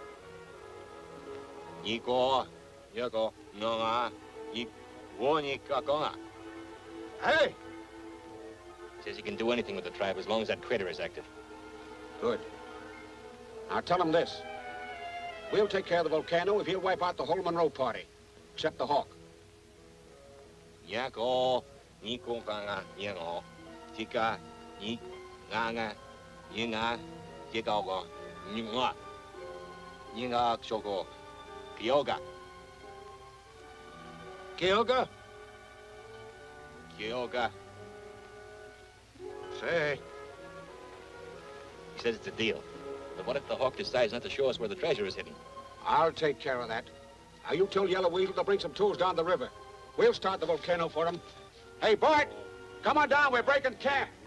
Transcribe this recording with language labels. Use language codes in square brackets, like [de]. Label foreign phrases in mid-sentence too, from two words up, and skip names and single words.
[en] Hey! Says he can do anything with the tribe as long as that critter is active. Good. Now tell him this. We'll take care of the volcano if he'll wipe out the whole Monroe party, except the Hawk. Yako, Niko Ganga, Yango, Tika, Ni, Ganga, Yinga, Yikago, Ningwa, Yinga Shoko, Kyoga. Kyoga? Kyoga. Say. He says it's a deal. But what if the Hawk decides not to show us where the treasure is hidden? I'll take care of that. Now, you tell Yellow Weasel to bring some tools down the river. We'll start the volcano for him. Hey, Bart, come on down. We're breaking camp.